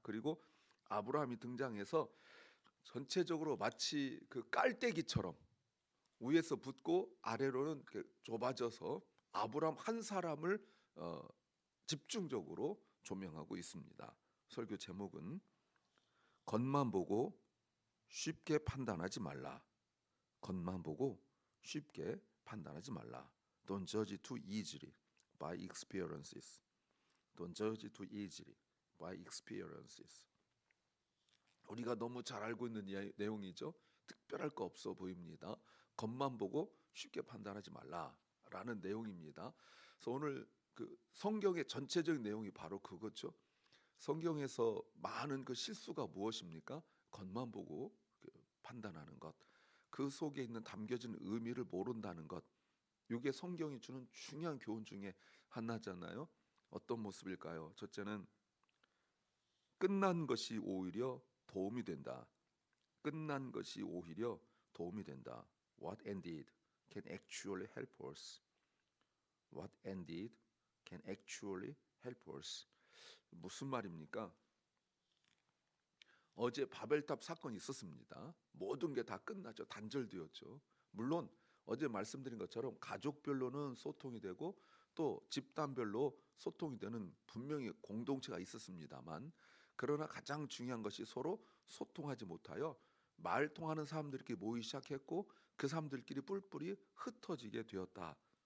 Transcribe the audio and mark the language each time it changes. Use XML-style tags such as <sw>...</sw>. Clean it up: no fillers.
<ko>그리고 아브라함이 등장해서 전체적으로 마치 그 깔때기처럼 위에서 붙고 아래로는 좁아져서 아브라함 한 사람을 집중적으로 조명하고 있습니다. 설교 제목은 겉만 보고 쉽게 판단하지 말라. 겉만 보고 쉽게 판단하지 말라.</ko> <en>Don't judge too easily by experiences. Don't judge too easily by experiences.</en> <ko>우리가 너무 잘 알고 있는 내용이죠. 특별할 거 없어 보입니다. 겉만 보고 쉽게 판단하지 말라라는 내용입니다. 그래서 오늘 그 성경의 전체적인 내용이 바로 그거죠. 성경에서 많은 그 실수가 무엇입니까? 겉만 보고 그 판단하는 것, 그 속에 있는 담겨진 의미를 모른다는 것. 이게 성경이 주는 중요한 교훈 중에 하나잖아요. 어떤 모습일까요? 첫째는 끝난 것이 오히려 도움이 된다. 끝난 것이 오히려 도움이 된다.</ko> <en>What ended can actually help us. What ended can actually help us.</en> <ko>무슨 말입니까? 어제 바벨탑 사건이 있었습니다. 모든 게 다 끝나죠. 단절되었죠. 물론 어제 말씀드린 것처럼 가족별로는 소통이 되고 또 집단별로 소통이 되는 분명히 공동체가 있었습니다만, 그러나 가장 중요한 것이 서로 소통하지 못하여 말 통하는 사람들끼리 모이기 시작했고 그 사람들끼리 뿔뿔이 흩어지게 되었다.</ko>